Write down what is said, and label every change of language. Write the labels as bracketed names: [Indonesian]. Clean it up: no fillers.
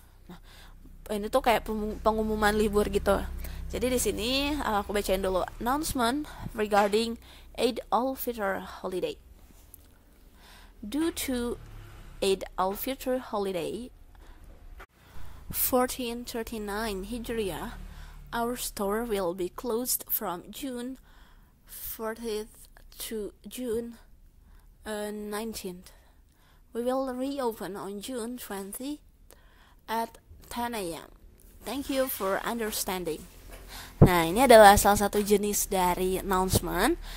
[Indonesian] Nah, ini tuh kayak pengumuman libur gitu. Jadi di sini aku bacain dulu. [English] Announcement regarding Eid al-Fitr holiday. Due to Eid al-Fitr holiday 1439 Hijriah, Our store will be closed from June 40th to June 19th. We will reopen on June 20 at 10 a.m. Thank you for understanding. [Indonesian] Nah, ini adalah salah satu jenis dari announcement.